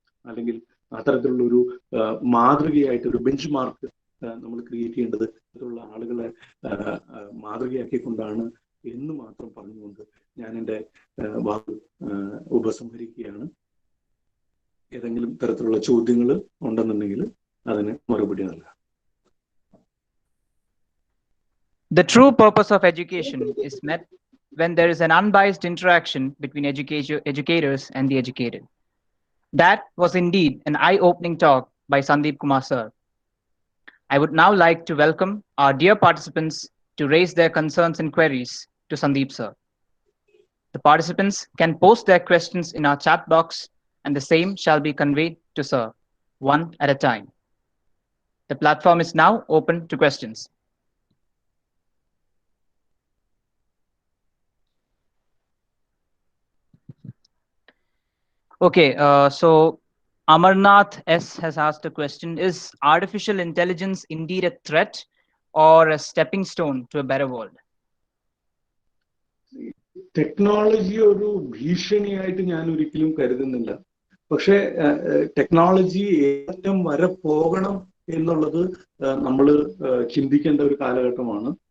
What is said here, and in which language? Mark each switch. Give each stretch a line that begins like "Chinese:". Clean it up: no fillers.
Malayalam: അല്ലെങ്കിൽ അത്തരത്തിലുള്ള ഒരു മാതൃകയായിട്ട് ഒരു ബെഞ്ച് മാർക്ക് നമ്മൾ ക്രിയേറ്റ് ചെയ്യേണ്ടത് ഇത്തരത്തിലുള്ള ആളുകളെ മാതൃകയാക്കിക്കൊണ്ടാണ് എന്ന് മാത്രം പറഞ്ഞുകൊണ്ട് ഞാൻ എൻ്റെ വാക്ക് ഉപസംഹരിക്കുകയാണ്. ഏതെങ്കിലും തരത്തിലുള്ള ചോദ്യങ്ങൾ ഉണ്ടെന്നുണ്ടെങ്കിൽ അതിന് മറുപടി നൽകാം.
English: The true purpose of education is met when there is an unbiased interaction between educators and the educated. That was indeed an eye-opening talk by Sandeep Kumar sir. I would now like to welcome our dear participants to raise their concerns and queries to Sandeep sir. The participants can post their questions in our chat box and the same shall be conveyed to sir, one at a time. The platform is now open to questions. Okay, so Amarnath S has asked a question. Is artificial intelligence indeed a threat or a stepping stone to a better world?
Malayalam: Technology ഒരു ഭീഷണിയായിട്ട് ഞാൻ ഒരിക്കലും കരുതുന്നില്ല. പക്ഷെ technology ഏറ്റവും വരെ പോകണം എന്നുള്ളത് നമ്മൾ ചിന്തിക്കേണ്ട ഒരു കാലഘട്ടമാണ്.